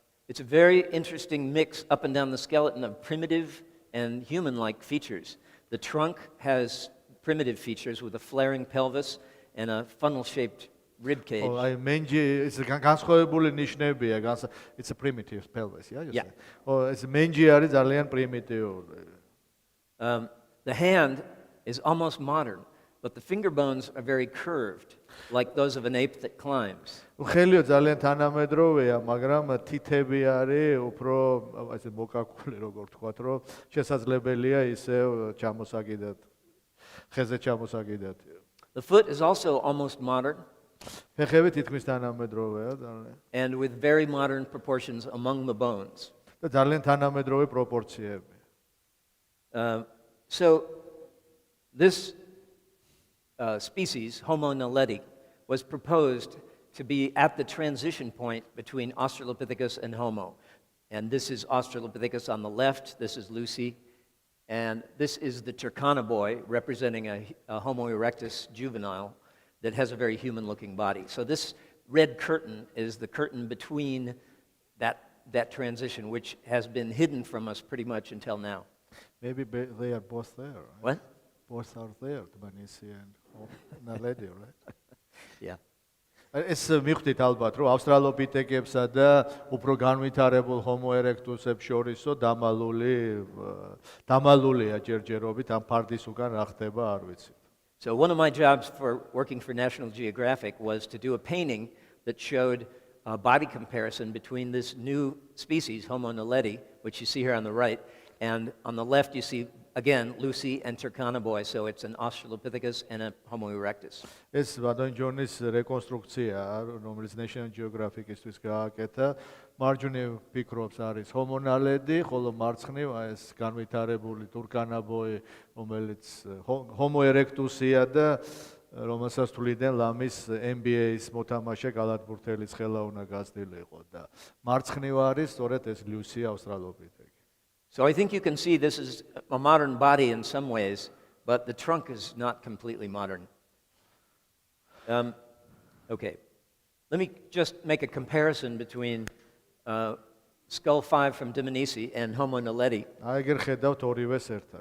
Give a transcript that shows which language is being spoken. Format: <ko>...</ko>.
<en>It's a very interesting mix up and down the skeleton of primitive and human-like features. The trunk has primitive features with a flaring pelvis and a funnel-shaped rib cage.</en> <ka>აი მენჯი ეს განსხვავებული ნიშნებია,</ka> <en>it's a primitive pelvis, yeah? Yeah.</en> <ka>ეს მენჯი არის ძალიან პრიმიტიული.</ka> <en>The hand is almost modern, but the finger bones are very curved, like those of an ape that climbs.</en> <ka>ხელიო ძალიან თანამედროვეა, მაგრამ თითები არის უფრო ასე მოკაკული, როგორ თქვათ, რომ შესაძლებელია ისევ ჩამოსაგიდათ. ხეზე ჩამოსაგიდათ.</ka> <en>The foot is also almost modern.</en> <ka>ფეხები თითქმის თანამედროვეა ძალიან.</ka> <en>And with very modern proportions among the bones.</en> <ka>და ძალიან თანამედროვე პროპორციები.</ka> <en>So this species, Homo naledi, was proposed to be at the transition point between Australopithecus and Homo. And this is Australopithecus on the left, this is Lucy, and this is the Turcanaboi, representing a Homo erectus juvenile that has a very human-looking body. So this red curtain is the curtain between that transition, which has been hidden from us pretty much until now. Maybe they are both there. Right? What? Both are there, Tbilisi and Naledi, right? Yeah.</en> <ka>ეს მივხვდით ალბათ, რომ ავსტრალოპითეკებსა და უფრო განვითარებულ ჰომო ერექტუსებს შორისო დამალულია ჯერჯერობით ამ ფარდის უკან რა ხდება არ ვიცით.</ka> <en>So one of my jobs for working for National Geographic was to do a painting that showed a body comparison between this new species, Homo naledi, which you see here on the right, and on the left you see again Lucy and Turcanaboi, so it's an Australopithecus and a Homo erectus.</en> <ka>ეს ბატონ ჯონის რეკონსტრუქცია, რომელიც National Geographic-ისთვის გააკეთა, მარჯვნივ ფიქრობს არის Homo naledi, ხოლო მარცხნივ ეს განვითარებული Turcanaboi, რომელიც Homo erectus-ია და რომელსაც თვლიდან ლამის NBA-ის მოთამაშე გალათბურთელის ხელა უნდა გასდილიყო და მარცხნივ არის სწორედ ეს Lucy Australopithecus.</ka> <en>So I think you can see this is a modern body in some ways, but the trunk is not completely modern. Okay, let me just make a comparison between skull 5 from Dmanisi and Homo naledi.</en>